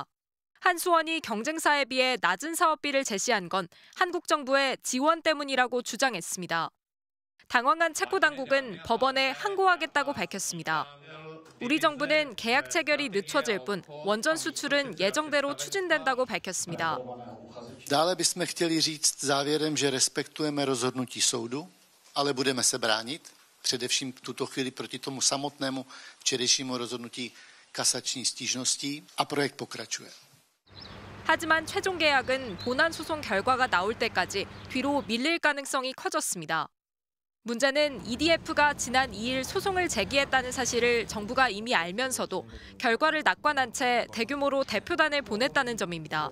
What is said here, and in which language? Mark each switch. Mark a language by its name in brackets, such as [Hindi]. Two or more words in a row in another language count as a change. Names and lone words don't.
[Korean] 한수원이 경쟁사에 비해 낮은 사업비를 제시한 건 한국 정부의 지원 때문이라고 주장했습니다. 당황한 체코 당국은 법원에 항고하겠다고 밝혔습니다. 우리 정부는 계약 체결이 늦춰질 뿐 원전 수출은 예정대로 추진된다고 밝혔습니다. [Czech] Dále bychom chtěli říct závěrem, že respektujeme rozhodnutí soudu, ale budeme se bránit, především v tuto chvíli proti tomu samotnému včerejšímu rozhodnutí kasační stížností a projekt pokračuje. [Korean] 하지만 최종 계약은 본안 소송 결과가 나올 때까지 뒤로 밀릴 가능성이 커졌습니다. 문제는 EDF가 지난 2일 소송을 제기했다는 사실을 정부가 이미 알면서도 결과를 낙관한 채 대규모로 대표단을 보냈다는 점입니다.